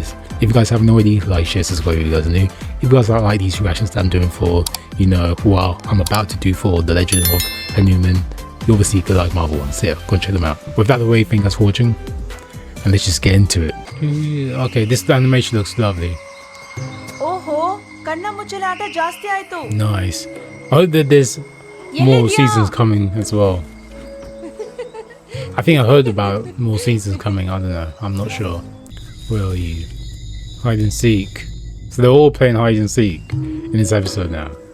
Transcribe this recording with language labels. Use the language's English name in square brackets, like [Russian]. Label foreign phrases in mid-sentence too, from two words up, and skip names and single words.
[English] If you guys haven't already, like, share, subscribe if you guys are new. If you guys like these reactions that I'm doing for, what I'm about to do for The Legend of Hanuman, you obviously could like Marvel ones. So yeah, go and check them out. With that out of the way, thank you guys for watching, and let's just get into it. Okay, this animation looks lovely. [Kannada] ಓಹೋ ಕಣ್ಣ ಮುಚ್ಚಲ ಆಟ ಜಾಸ್ತಿ ಆಯ್ತು. [English] Nice. I hope that there's more seasons coming as well. I think I heard about more seasons coming. I don't know. I'm not sure. Where are you? Hide and seek. So they're all playing hide and seek in this episode now.